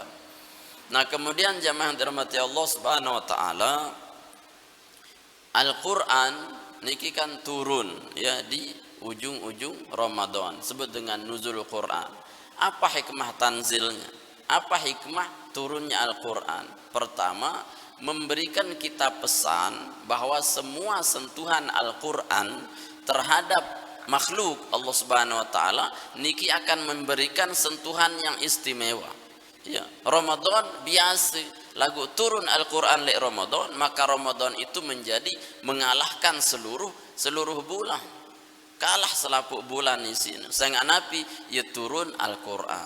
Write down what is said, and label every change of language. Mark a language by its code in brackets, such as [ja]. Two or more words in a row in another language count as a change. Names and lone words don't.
[id] Nah kemudian jamaah yang dirahmati Allah [ar] سبحانه وتعالى, [id] Al-Qur'an niki kan turun, ya, di ujung-ujung Ramadan, sebut dengan nuzul Quran. Apa hikmah tanzilnya? Apa hikmah turunnya Al-Qur'an? Pertama, memberikan kita pesan bahwa semua sentuhan Al-Qur'an terhadap makhluk Allah [ar] سبحانه وتعالى [id] niki akan memberikan sentuhan yang istimewa. Ya, Ramadan biasa lagu turun Al-Qur'an le Ramadan, maka Ramadan itu menjadi mengalahkan seluruh bulan. Kalah selaput bulan di sini. Sangat nabi ya turun Al-Qur'an.